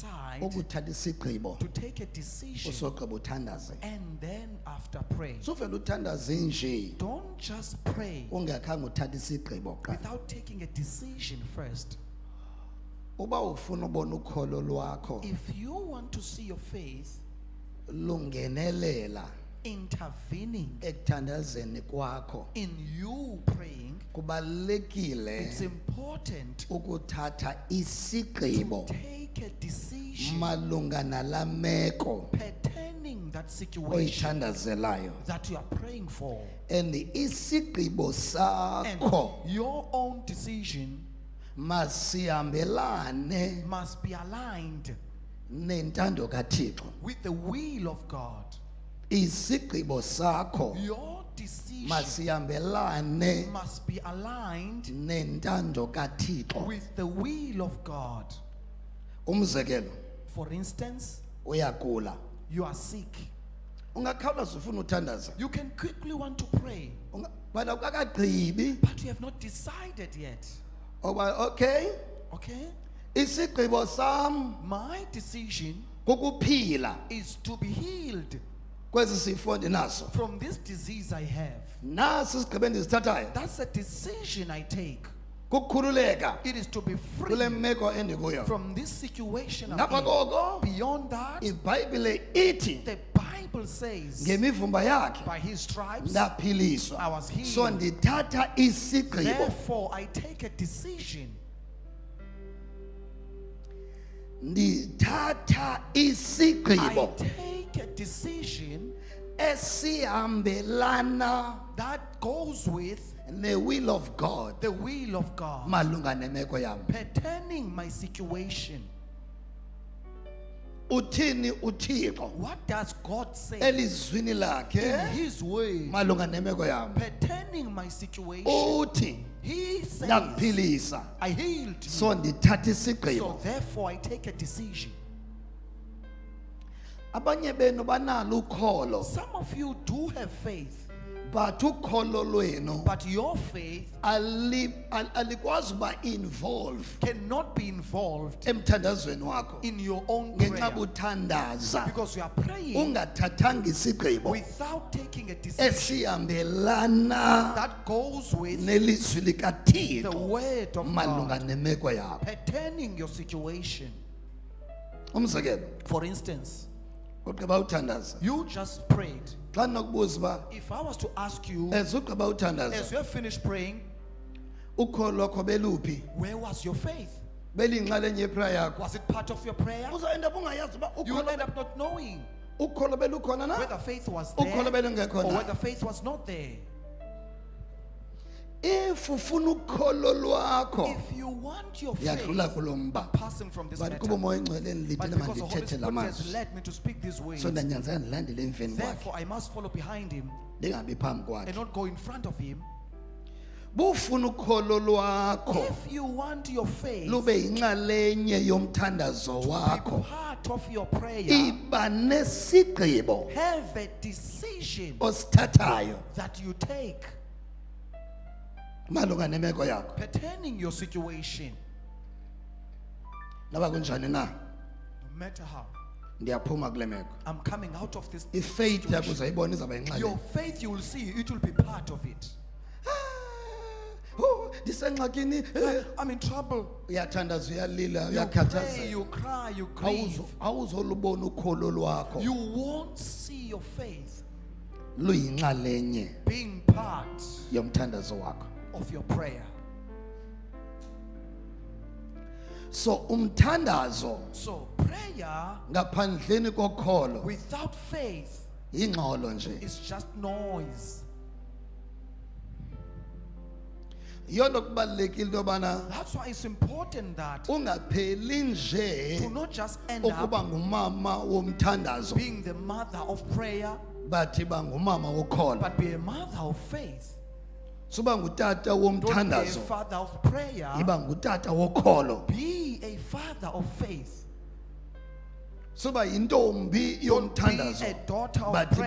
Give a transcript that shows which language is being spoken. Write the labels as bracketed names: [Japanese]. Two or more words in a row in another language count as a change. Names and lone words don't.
[English] decide [Xhosa] ukuthatha isigqibo [English] to take a decision [Xhosa] usogqiba uthandaze. [English] and then after praying. [Xhosa] Suvela uthandaze nje [English] Don't just pray [Xhosa] ungakhange uthatha isigqibo kuqala. [English] without taking a decision first. [Xhosa] Uba ufuna ubona ukholo lwakho [English] If you want to see your faith [Xhosa] lungenelela [English] intervening [Xhosa] ekuthandazeni kwakho, [English] in you praying, [Xhosa] kubalekile [English] it's important [Xhosa] ukuthatha [English] to [Xhosa] isigqibo [English] take a decision [Xhosa] malunga nalameko [English] pertaining that situation [Xhosa] oyithandazelayo. [English] that you are praying for. [Xhosa] And isigqibo [English] And [Xhosa] sakho [English] your own decision [Xhosa] masihambelane [English] must be aligned [Xhosa] nentando kaThixo. [English] with the will of God. [Xhosa] Isigqibo sakho [English] Your decision [Xhosa] masihambelane [English] must be aligned [Xhosa] nentando kaThixo. [English] with the will of God. [Xhosa] Umzekelo, [English] For instance, [Xhosa] uyagula, [English] you are sick. [Xhosa] ungakhawuleza ufuna uthandaza, [English] You can quickly want to pray, [Xhosa] but awukagqibi [English] but you have not decided yet. [Xhosa] oba okay, [English] Okay? [Xhosa] isigqibo sam [English] My decision [Xhosa] kukuphila [English] is to be healed [Xhosa] kwesi sifo ndinaso. [English] from this disease I have. [Xhosa] Nasi isigqibo endisithathayo, [English] That's a decision I take. [Xhosa] kukukhululeka [English] It is to be [Xhosa] kule [English] free [Xhosa] meko endikuyo. [English] from this situation I'm [Xhosa] Ngapha [English] in. [Xhosa] koko [English] Beyond that, [Xhosa] iBhayibhile ithi [English] the Bible says, [Xhosa] ngemivumba yakhe [English] by his stripes, [Xhosa] ndaphiliswa. [English] I was healed. [Xhosa] So ndithatha isigqibo, [English] therefore I take a decision. [Xhosa] ndithatha [English] I [Xhosa] isigqibo [English] take a decision [Xhosa] esihambelana [English] that goes with ne-will of God the will of God [Xhosa] malunga nemeko yam. [English] pertaining my situation. [Xhosa] Uthini uThixo [English] What does God say [Xhosa] elizwini [English] in [Xhosa] lakhe [English] his word [Xhosa] malunga nemeko yam? [English] pertaining my situation? [Xhosa] Uthi [English] He says, [Xhosa] ndakuphilisa, [English] I healed you. [Xhosa] so ndithatha [English] So [Xhosa] isigqibo. [English] therefore I take a decision. [Xhosa] Abanye benu banalo ukholo, [English] Some of you do have faith, [Xhosa] but ukholo lwenu [English] but your faith [Xhosa] alikwazi uba involve [English] cannot be involved [Xhosa] emthandazweni wakho [English] in your own [Xhosa] ngenxa [English] prayer [Xhosa] buthandaza [English] because you are praying [Xhosa] ungathathanga isigqibo [English] without taking a decision [Xhosa] esihambelana [English] that goes with [Xhosa] nelizwi [English] the [Xhosa] likaThixo [English] word of [Xhosa] malunga [English] God [Xhosa] nemeko yakho. [English] pertaining your situation. [Xhosa] Umzekelo, [English] For instance, [Xhosa] ugqiba uthandaza, [English] you just prayed. [Xhosa] xa ndinokubuza uba [English] If I was to ask you, [Xhosa] as ugqiba [English] as [Xhosa] uthandaza [English] you have finished praying, [Xhosa] ukholo lwakho beluphi, [English] where was your faith? [Xhosa] beliyinxalenye yeprayer yakho, [English] Was it part of your prayer? [Xhosa] uzawuenda up ungayazi uba [English] You will end up not knowing [Xhosa] ukholo belukhona na, [English] whether faith was [Xhosa] ukholo [English] there [Xhosa] belungekho [English] or [Xhosa] na. [English] whether faith was not there. [Xhosa] If ufuna ukholo lwakho [English] If you want your [Xhosa] yadlula [English] faith, [Xhosa] kulo mba, [English] passing from this but matter, [Xhosa] kuba umoya engcwele [English] but [Xhosa] ndithile [English] because the Holy [Xhosa] mandithethe la [English] Spirit has [Xhosa] mazwi, [English] led me to speak these words, [Xhosa] so ndanyanzela ndilandele emveni kwakhe [English] therefore I must follow behind him [Xhosa] ndingabi phambi [English] and [Xhosa] kwakhe. [English] not go in front of him. [Xhosa] Bufuna ukholo lwakho [English] If you want your faith [Xhosa] lube yinxalenye yomthandazo [English] to be [Xhosa] wakho, [English] part of your prayer, [Xhosa] iba nesigqibo [English] have a decision [Xhosa] osithathayo [English] that you take [Xhosa] malunga nemeko yakho. [English] pertaining your situation. [Xhosa] Noba kunjani na, [English] No matter how, [Xhosa] ndiyaphuma kule meko. [English] I'm coming out of this [Xhosa] Ifaith yakho [English] situation. [Xhosa] uzayibona izawuba [English] Your [Xhosa] yinxalenye. [English] faith, you will see, it will be part of it. [Xhosa] Oh, ndisengxakini, [English] I'm in trouble. [Xhosa] uyathandaza, uyalila, [English] You pray, [Xhosa] uyakhathazeka. [English] you cry, you grieve. [Xhosa] Awuzolubona ukholo lwakho [English] You won't see your faith [Xhosa] luyinxalenye [English] being part [Xhosa] yomthandazo wakho. [English] of your prayer. [Xhosa] So umthandazo [English] So prayer [Xhosa] ngaphandleni kokholo [English] without faith [Xhosa] yingxolo nje. [English] is just noise. [Xhosa] Yonto kubalekile into yobana [English] That's why it's important that [Xhosa] ungapheli nje [English] to not just end [Xhosa] ukuba [English] up [Xhosa] ngumama womthandazo, [English] being the mother of prayer, [Xhosa] bathi bangumama wokholo, [English] but be a mother of faith. [Xhosa] suba ngutata [English] Don't be a [Xhosa] womthandazo, [English] father of prayer, [Xhosa] iba ngutata wokholo. [English] be a father of faith. [Xhosa] soba yintombi [English] Don't be [Xhosa] yomthandazo [English] a daughter of [Xhosa] but ba